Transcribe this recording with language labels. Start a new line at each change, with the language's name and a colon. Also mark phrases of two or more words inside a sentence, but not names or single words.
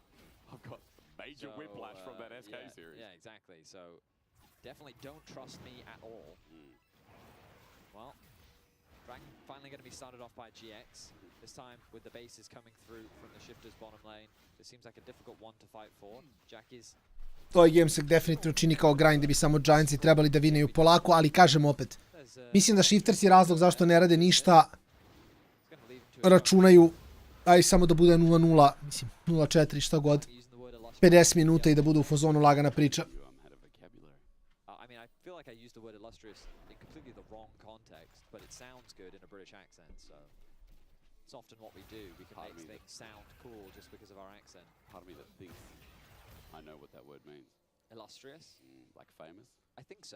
English: I've got major whiplash from that SK series. Yeah, exactly. So definitely don't trust me at all. Well, Kraken finally going to be started off by GX. This time with the bases coming through from the Shifters bottom lane. This seems like a difficult one to fight for. Jackie's
Serbian: Ovaj game se definitivno čini kao grind, da bi samo Giantsi trebali da vineju polako, ali kažem opet, mislim da Shifters je razlog zašto ne rade ništa, računaju, aj samo da bude 0-0, mislim 0-4, šta god, 50 minuta i da bude u fazonu lagana priča.
English: I mean, I feel like I used the word illustrious in completely the wrong context, but it sounds good in a British accent, so it's often what we do. We can make things sound cool just because of our accent. Part of me that thinks I know what that word means. Illustrious? Like famous? I think so.